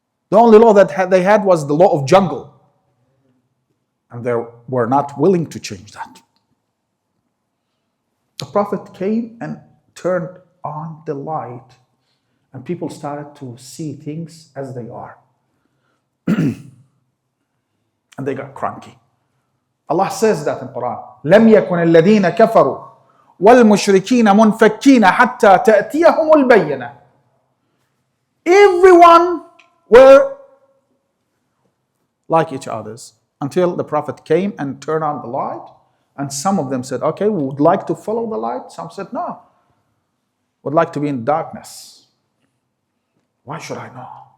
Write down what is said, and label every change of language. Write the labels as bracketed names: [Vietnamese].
[English] The only law that they had was the law of jungle. And they were not willing to change that. The Prophet came and turned on the light, and people started to see things as they are. And they got cranky. Allah says that in Quran. [Arabic] لم يكن الذين كفروا والمشركين منفكين حتى تأتيهم البينة. [English] Everyone were like each other's until the Prophet came and turned on the light. And some of them said, okay, we would like to follow the light. Some said, no, would like to be in darkness. Why should I know?